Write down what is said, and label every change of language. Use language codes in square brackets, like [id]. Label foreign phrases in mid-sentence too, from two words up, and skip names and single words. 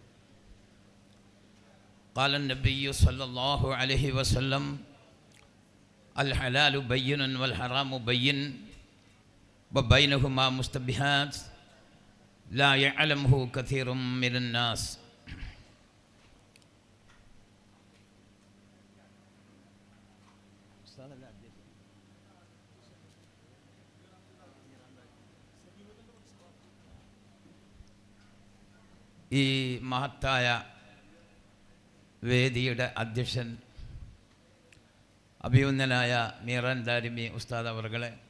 [ar] قال النبي صلى الله عليه وسلم: الحلال بين والحرام بين وبينهما مشتبهات لا يعلمه كثير من الناس. [ml] ഈ മഹത്തായ വേദിയുടെ അധ്യക്ഷൻ അഭിവന്ദനായ മീറാൻ ദാരിമി ഉസ്താദ് അവർകളെ,